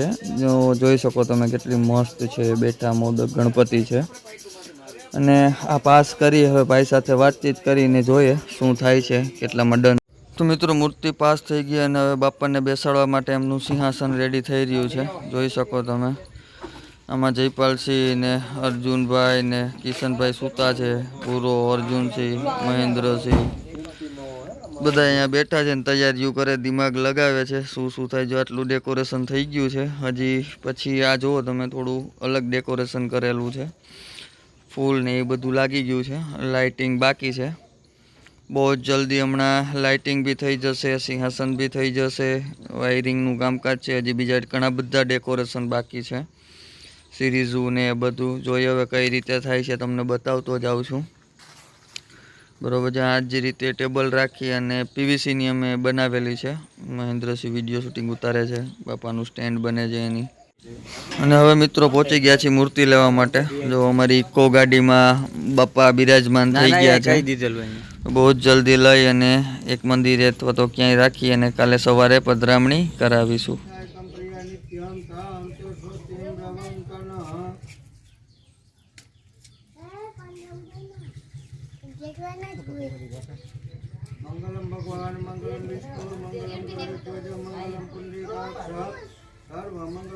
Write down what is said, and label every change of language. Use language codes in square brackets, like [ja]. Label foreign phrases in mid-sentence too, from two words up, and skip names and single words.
[gu] જો જોઈ શકો તમે કેટલી મસ્ત છે। બેટા મોદક ગણપતિ છે અને આ પાસ કરી હવે ભાઈ સાથે વાતચીત કરીને જોઈએ શું થાય છે, કેટલામાં ડન। તો મિત્રો મૂર્તિ પાસ થઈ ગઈ અને હવે બાપાને બેસાડવા માટે એમનું સિંહાસન રેડી થઈ રહ્યું છે। જોઈ શકો તમે આમાં જયપાલસિંહ ને અર્જુન ભાઈ ને કિશન ભાઈ સૂતા છે। પૂરો અર્જુન સિંહ મહેન્દ્ર સિંહ બધા અહીંયા બૈઠા છે ને તૈયારીઓ કરે, દિમાગ લગાવે છે શું શું થાય। જો આટલું ડેકોરેશન થઈ ગયું છે, હજી પછી આ જોવો તમે થોડું અલગ ડેકોરેશન કરેલું છે। ફૂલ ને એ બધું લાગી ગયું છે, લાઇટિંગ બાકી છે। [hi] बहुत जल्दी [gu] હમણાં લાઇટિંગ ભી થઈ જશે, સિંહાસન ભી થઈ જશે, વાયરિંગનું કામકાજ છે। હજી બીજા ઘણા બધા ડેકોરેશન બાકી છે। સીરીજૂ ને બધું જોઈએ હવે કઈ રીતે થાય છે, તમને બતાવતો જાઉં છું। બરોબર હૈ। આજ જે રીતે ટેબલ રાખી અને પીવીસી ની અમે બનાવેલી છે। મહેન્દ્રસિંહ વિડિયો શૂટિંગ ઉતારે છે, બાપાનું સ્ટેન્ડ બને છે એની। અને હવે મિત્રો પહોંચી ગયા છે મૂર્તિ લેવા માટે। જો અમારી ઇકો ગાડીમાં બાપા બિરાજમાન થઈ ગયા છે। [hi] बहुत जल्दी [gu] લઈ અને એક મંદિરે અથવા તો ક્યાંય રાખી અને કાલે સવારે પધરામણી કરાવીશું। [sa] मंगलम भगवान मंगलम विष्णु मंगलम गरुड़ मंगलम पुंडरीकाक्ष सर्व मंगल।